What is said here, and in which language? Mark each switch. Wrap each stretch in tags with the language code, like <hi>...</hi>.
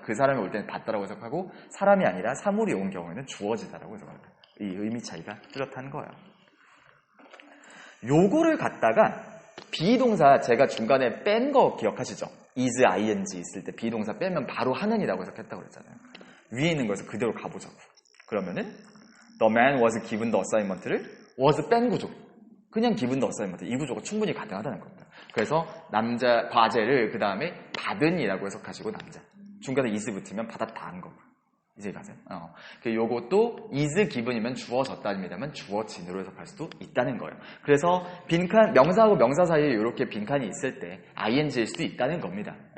<ko>그 사람이 올 때는 받다라고 해석하고, 사람이 아니라 사물이 온 경우에는 주어지다라고 해석합니다. 이 의미 차이가 뚜렷한 거예요. 요거를 갖다가, 비동사 제가 중간에 뺀 거 기억하시죠? is, ing 있을 때 비동사 빼면 바로 하는이라고 해석했다고 그랬잖아요. 위에 있는 거에서 그대로 가보자고. 그러면은</ko> <en>the man was given the assignment</en> <ko>를 was 뺀 구조.</ko> <en>그냥 given the assignment.</en> <ko>이 구조가 충분히 가능하다는 겁니다. 그래서 남자 과제를 그 다음에 받은이라고 해석하시고 남자. 중간에 is 붙으면 받았다는 거고. 이제 가세요. 요것도 is given이면 주어졌다입니다만 주어진으로 해석할 수도 있다는 거예요. 그래서 빈칸, 명사하고 명사 사이에 이렇게 빈칸이 있을 때 ing일 수도 있다는 겁니다.</ko>